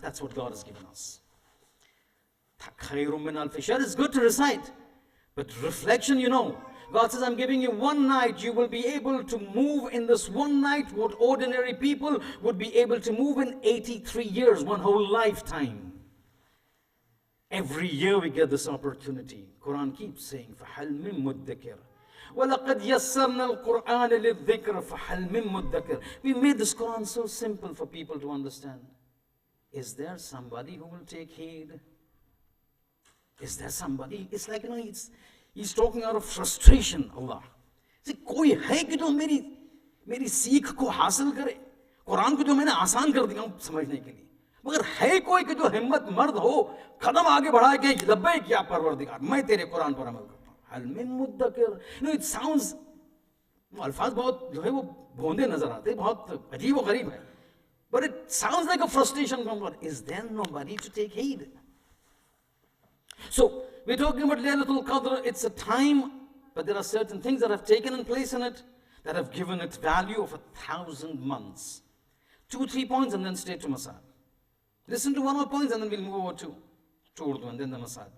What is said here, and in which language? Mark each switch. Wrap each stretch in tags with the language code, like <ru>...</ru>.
<en>That's what God has given us. It's good to recite, but reflection, you know. God says, I'm giving you one night. You will be able to move in this one night what ordinary people would be able to move in 83 years, one whole lifetime. Every year we get this opportunity.</en> <ar>Quran keeps saying, فَحَلْ مِن مُدَّكِرٍ وَلَقَدْ يَسَّرْنَا الْقُرْآنَ لِلذِّكْرِ فَحَلْ مِن مُدَّكِرٍ.</ar> <en>We made this Quran so simple for people to understand. Is there somebody who will take heed? Is there somebody? It's like, you know, he's talking out of frustration, Allah.</en> <hi>See, कोई है कि जो मेरी सीख को हासिल करे? कुरान को जो मैंने आसान कर दिया हूँ समझने के लिए, मगर है कोई कि जो हिम्मत मर्द हो, कदम आगे बढ़ाए कि लब्बैक या परवरदिगार, मैं तेरे कुरान पर अमल करता हूँ.</hi> <ar>हल मिन मुद्दकिर.</ar> <en>You know, it sounds,</en> <hi>अल्फाज बहुत जो है वो भोंदे नजर आते, बहुत अजीब व गरीब है.</hi> <en>But it sounds like a frustration from God. Is there nobody to take heed? So, we're talking about Laylatul Qadr. It's a time, but there are certain things that have taken place in it that have given it value of 1,000 months. 2-3 points and then straight to Masab. Listen to one more point and then we'll move over to Urdu and then the Masab.</en>